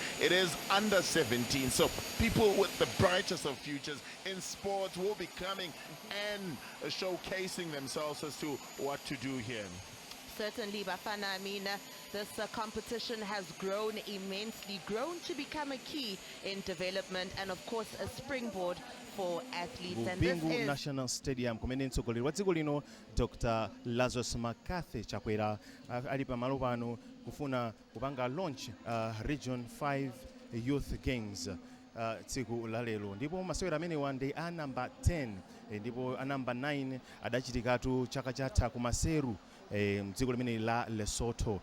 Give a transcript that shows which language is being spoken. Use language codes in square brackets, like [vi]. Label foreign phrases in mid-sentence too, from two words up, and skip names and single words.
[en] It is under 17, so people with the brightest of futures in sports will be coming and showcasing themselves as to what to do here. Certainly, Bafana, I mean, this competition has grown immensely, grown to become a key in development and, of course, a springboard for athletes. And this Bingu is [ny] National Stadium kumene mtsogoleri wa dziko lino Dr. Lazarus Makathe chakwera ali pamalo pano kufuna kupanga launch Region 5 Youth Games tsiku la lero, ndipo masewera amenewa ndi a number 10 ndipo a number 9 adachitikatu chaka chatha ku Maseru mdziko limene la Lesotho.